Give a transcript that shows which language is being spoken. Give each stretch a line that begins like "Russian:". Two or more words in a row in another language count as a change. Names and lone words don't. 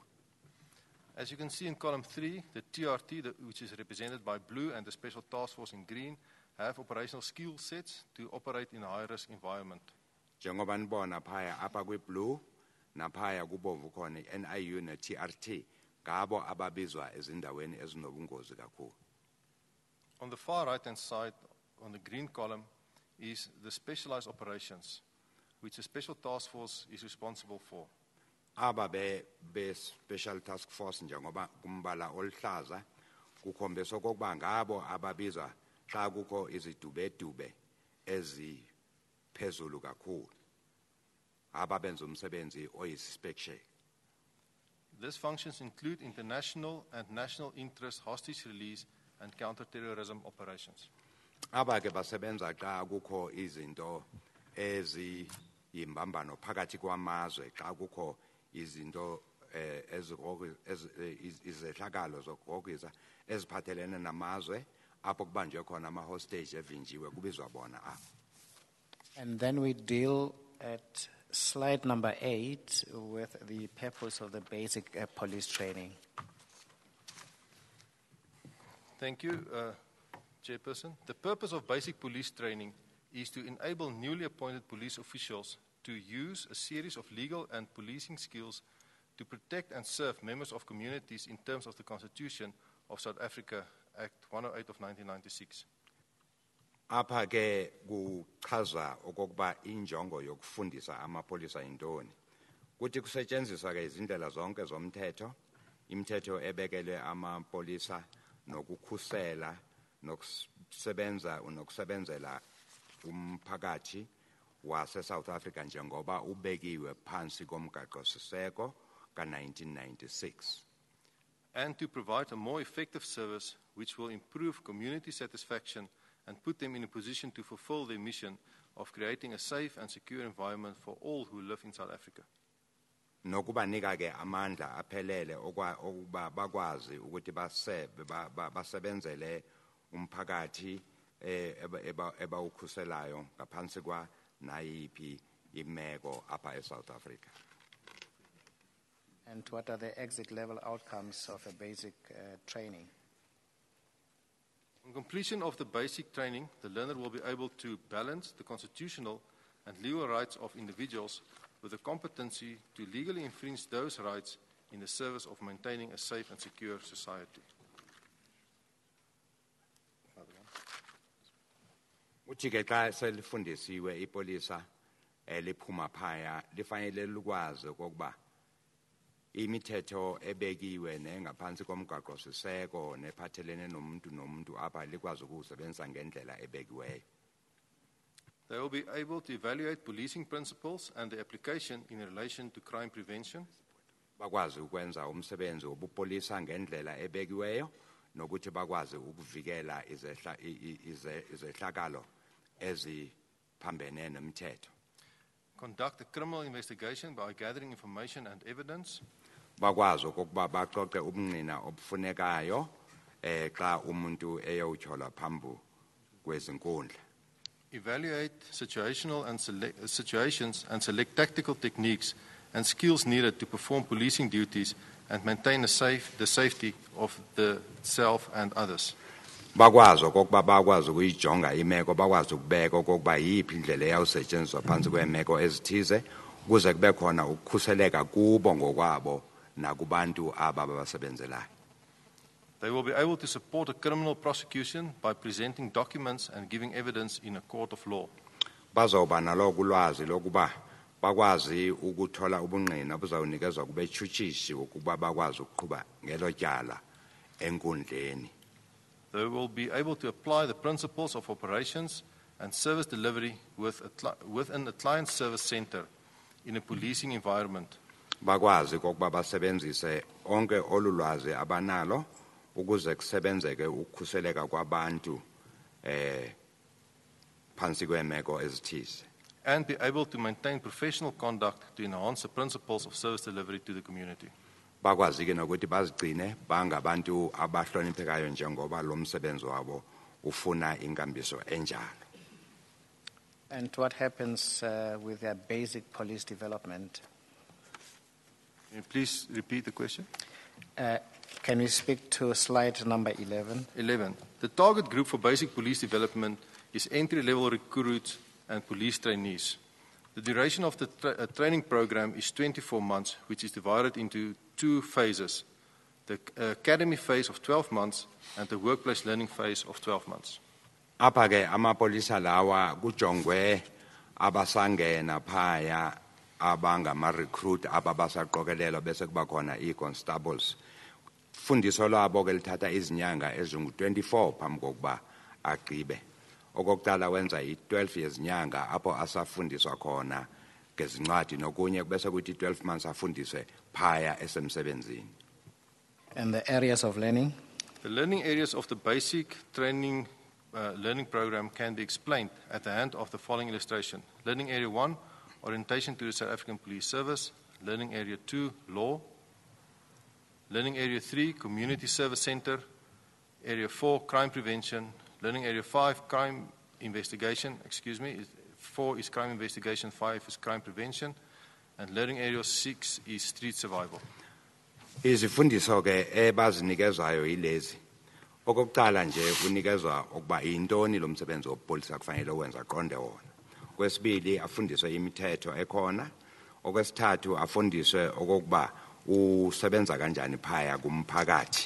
English: As you can see in column 3, the TRT, which is represented by blue, and the Special Task Force in green, have operational skill sets to operate in a high-risk environment.
Zulu: Njengoba nibona phaya apha kwi-blue naphaya kubomvu khona i-NIU ne-TRT ngabo ababizwa ezindaweni ezinobungozi kakhulu.
English: On the far right-hand side, on the green column, is the specialized operations, which the Special Task Force is responsible for.
Zulu: Aba be Special Task Force njengoba kumbala oluhlaza kukhombisa okokuba ngabo ababizwa xa kukho izidube-dube eziphezulu kakhulu ababenza umsebenzi oyisispecial.
English: These functions include international and national interest hostage release and counter-terrorism operations.
Zulu: Aba ke basebenza xa kukho izinto eziyimbambano phakathi kwamazwe xa kukho izinto izehlakalo zokugrogisa eziphathelene namazwe apho kubanjwe khona ama-hostage evinjiwe kubizwa bona apho.
English: And then we deal at slide number 8 with the purpose of the basic police training. Thank you, Chairperson. The purpose of basic police training is to enable newly appointed police officials to use a series of legal and policing skills to protect and serve members of communities in terms of the Constitution of South Africa, Act 108 of 1996.
Xhosa: Apha ke kuchaza okokuba injongo yokufundisa amapolisa intoni.
Zulu: Kuthi kusetshenziswa ke izindlela zonke zomthetho, imithetho ebekelwe amapolisa nokukhusela nokusebenzela umphakathi wase South Africa njengoba ubekiwe phansi komgaqo-siseko ka-1996.
English: And to provide a more effective service which will improve community satisfaction and put them in a position to fulfill their mission of creating a safe and secure environment for all who live in South Africa.
Zulu: Nokubanika ke amandla aphelele okuba bakwazi ukuthi basebenzele umphakathi ebawukhuselayo ngaphansi kwa nayiphi imeko apha eSouth Africa.
English: And what are the exit level outcomes of a basic training? On completion of the basic training, the learner will be able to balance the constitutional and legal rights of individuals with the competency to legally infringe those rights in the service of maintaining a safe and secure society.
Xhosa: Uthi ke xa selifundisiwe ipolisa liphuma phaya lifanele likwazi okokuba imithetho ebekiwe nengaphansi komgaqo-siseko nephathelene nomuntu apha likwazi ukusebenzisa ngendlela ebekiweyo.
English: They will be able to evaluate policing principles and their application in relation to crime prevention.
Zulu: Bakwazi ukwenza umsebenzi wobupolisa ngendlela ebekiweyo nokuthi bakwazi ukuvikela izehlakalo eziphambene nomthetho.
English: Conduct a criminal investigation by gathering information and evidence.
Xhosa: Bakwazi okokuba baxoxe ubungqina obufunekayo xa umuntu eyowutyholwa phambi kwezinkundla.
English: Evaluate situational and situations and select tactical techniques and skills needed to perform policing duties and maintain the safety of the self and others.
Xhosa: Bakwazi okokuba bakwazi ukuyijonga imeko bakwazi ukubeka okokuba yiphi indlela eyawusetshenziswa phantsi kweemeko ezithize ukuze kube khona ukukhuseleka kubo ngokwabo nakubantu aba babasebenzelayo.
English: They will be able to support a criminal prosecution by presenting documents and giving evidence in a court of law.
Zulu: Bazoba naloko ulwazi lokuba bakwazi ukuthola ubungqina obuzawunikezwa kubetshutshisi ukuba bakwazi ukuqhuba ngelo tyala enkundleni.
English: They will be able to apply the principles of operations and service delivery within a client service center in a policing environment.
Zulu: Bakwazi ukuba basebenzise onke olulwazi abanalo ukuze kusebenzeke ukukhuseleka kwabantu phansi kweemeko ezithize.
English: And be able to maintain professional conduct to enhance the principles of service delivery to the community.
Zulu: bakwazi ke nokuthi bazigcine bangabantu abahloniphekayo njengoba lo msebenzi wabo ufuna inkambiso enjalo.
English: And what happens with their basic police development? Please repeat the question. Can we speak to slide number 11? 11. The target group for basic police development is entry-level recruits and police trainees. The duration of the training program is 24 months, which is divided into 2 phases, the academy phase of 12 months and the workplace learning phase of 12 months.
Xhosa: Apha ke amapolisa lawa kujongwe abasangena phaya abangama-recruit ababasaqokelelwa bese kuba khona ii-constables. Fundiso lwabo ke lithatha izinyanga ezingu-24 phambi kokuba agqibe.
Zulu: Okokuqala wenza i-12 yezinyanga apho asafundiswa khona ngezincwadi nokunye bese kuthi 12 months afundiswe phaya esemsebenzini.
English: And the areas of learning? The learning areas of the basic training learning program can be explained at the hand of the following illustration. Learning Area 1, orientation to the South African Police Service. Learning Area 2, law. Learning Area 3, community service center. Area 4, crime prevention. Learning Area 5, crime investigation. 4 is crime investigation, 5 is crime prevention. And learning Area 6 is street survival.
Zulu: Izifundiso ke ebazinikezwayo yilezi. Okokuqala nje unikezwa ukuba intoni lo msebenzi wopolisa kufanele wenza aqonde wona. Kwesibili afundiswe imithetho ekhona. Okwesithathu afundiswe okokuba usebenza kanjani phaya kumphakathi.